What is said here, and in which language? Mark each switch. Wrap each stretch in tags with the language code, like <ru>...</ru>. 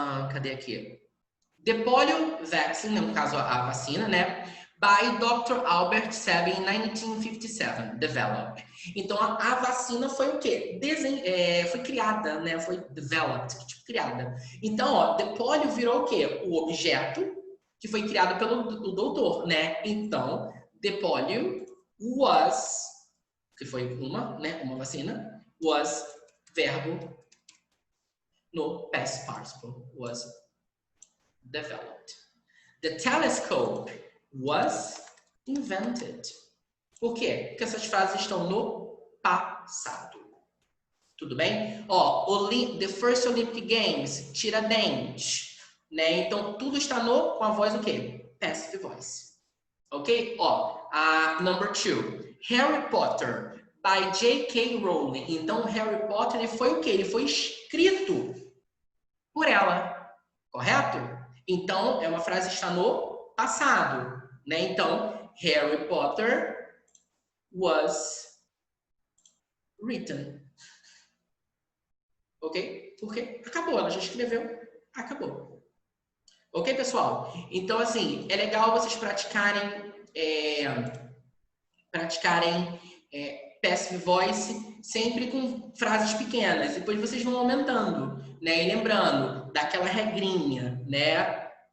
<pt>Cadê aqui?</pt> <en>The polio vaccine,</en> <pt>no caso a vacina, né? By Dr. Albert Sabin em 1957, developed. Então a vacina foi o quê? Foi criada, né? Foi developed, tipo criada. Então, ó, the polio virou o quê? O objeto que foi criado pelo doutor, né? Então, the polio was, que foi uma vacina, was verbo no past participle,</pt> <en>was developed. The telescope was invented.</en> <pt>Por quê? Porque essas frases estão no passado. Tudo bem? Ó, the first Olympic Games, Tiradentes, né? Então, tudo está com a voz o quê? Passive voice. Ok? Ó, number 2.</pt> <en>Harry Potter, by J.K. Rowling.</en> <pt>Então, Harry Potter ele foi o quê? Ele foi escrito por ela. Correto? Então, é uma frase que está no passado, né?</pt> <en>Então, Harry Potter was written.</en> <pt>Ok? Porque acabou, ela já escreveu, acabou. Ok, pessoal? Então, assim, é legal vocês praticarem passive voice sempre com frases pequenas. Depois vocês vão aumentando, né? E lembrando daquela regrinha, né?</pt>